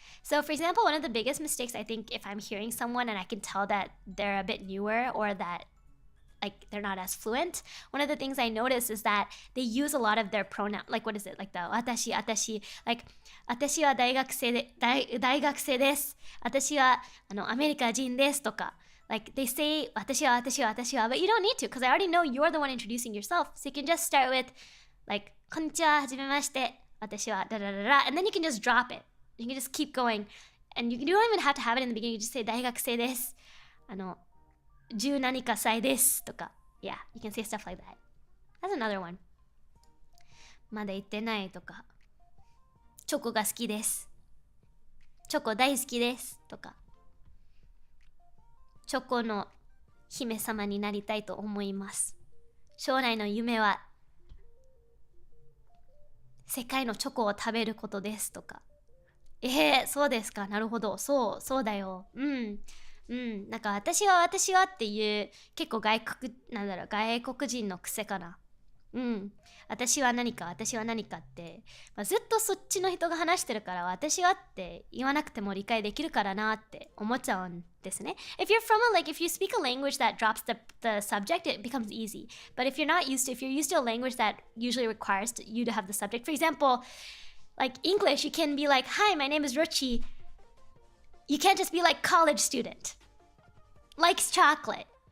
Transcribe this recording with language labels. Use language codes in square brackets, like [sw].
[en] So for example, one of the biggest mistakes I think if I'm hearing someone and I can tell that they're a bit newer or that like they're not as fluent, one of the things I notice is that they use a lot of their pronoun, like what is it, like the atashi, like [ja] 私は大学生です、私はアメリカ人ですとか、 [en] like they say 私は、but you don't need to because I already know you're the one introducing yourself, so you can just start with like [ja] こんにちは、はじめまして、私はだだだだ [en] and then you can just drop it. You can just keep going and you don't even have to have it in the beginning. You just say [ja] 大学生です、10何か歳ですとか。 [en] Yeah, you can say stuff like that. That's another one. [ja] まだ行ってないとか。チョコが好きです。チョコ大好きですとか。チョコの姫様になりたいと思います。将来の夢は世界のチョコを食べることですとか。そうですか。なるほど。そうだよ。なんか私はっていう結構外国人の癖かな。私は何かって、ずっとそっちの人が話してるから私はって言わなくても理解できるからなって思っちゃうんですね。 [en] If you speak a language that drops the subject, it becomes easy. But if you're used to a language that usually requires you to have the subject, for example, like English, you can be like, hi, my name is Rocchi. You can't just be like college student. Likes chocolate.